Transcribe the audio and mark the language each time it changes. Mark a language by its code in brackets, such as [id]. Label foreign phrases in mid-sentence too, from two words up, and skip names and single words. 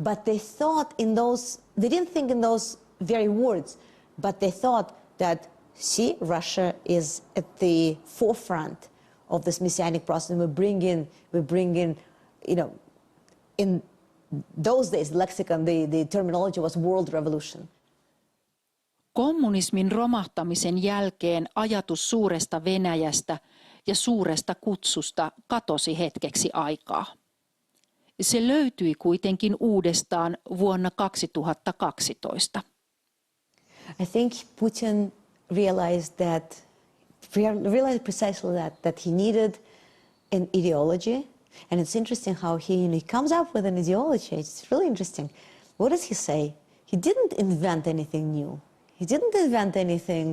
[en] But they thought they didn't think in those very words, but they thought that, see, Russia is at the forefront of this messianic process, and we bring in, in those days, the lexicon, the terminology was world revolution. [fi] Kommunismin romahtamisen jälkeen ajatus suuresta Venäjästä ja suuresta kutsusta katosi hetkeksi aikaa. Se löytyi kuitenkin uudestaan vuonna 2012. [en] I think Putin realized precisely that he needed an ideology. And it's interesting how he comes up with an ideology. It's really interesting. What does he say? He didn't invent anything new. He didn't invent anything.